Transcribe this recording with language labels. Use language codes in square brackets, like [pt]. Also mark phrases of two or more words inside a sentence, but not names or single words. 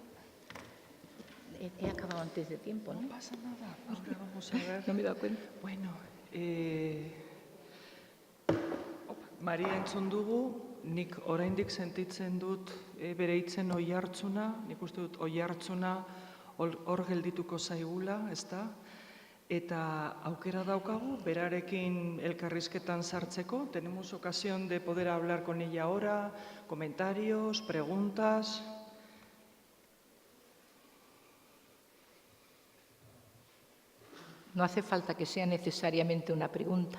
[es] He acabado antes de tiempo, ¿no? No pasa nada. Ahora vamos a ver. No me he dado cuenta. [eu] Bueno, Maria entzun dugu, nik oraindik sentitzen dut bere hitzen oihartzuna, nik uste dut oihartzuna hor geldituko zaigula, ezta? Eta aukera daukagu, berarekin elkarrizketan sartzeko. [es] Tenemos ocasión de poder hablar con ella ahora, comentarios, preguntas. No hace falta que sea necesariamente una pregunta.